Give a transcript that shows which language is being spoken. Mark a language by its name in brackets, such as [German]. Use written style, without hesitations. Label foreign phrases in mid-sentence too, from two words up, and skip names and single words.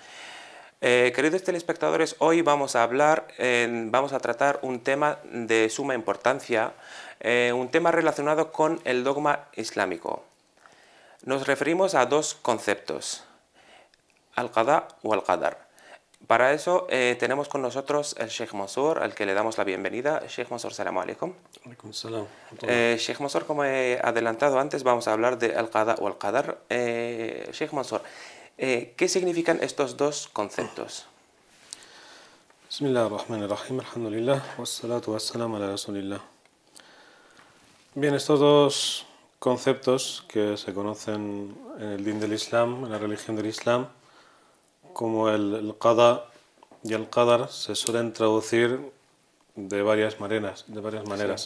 [Spanish] Queridos telespectadores, hoy vamos a tratar un tema de suma importancia, un tema relacionado con el dogma islámico. Nos referimos a 2 conceptos, al-qada o al-qadar. Para eso tenemos con nosotros el Sheikh Mansour, al que le damos la bienvenida. [Arabic] Sheikh Mansour, السلام عليكم. [Spanish] Sheikh Mansour, como he adelantado antes, vamos a hablar de al-qada o al-qadar. Sheikh Mansour, ¿qué significan estos 2 conceptos? [Arabic] بسم الله الرحمن الرحيم، الحمد لله، والصلاة والسلام على رسول الله. [Spanish] Bien, estos 2 conceptos que se conocen en el din del Islam, en la religión del Islam, como el qada y el qadar, se suelen traducir de varias maneras. Sí.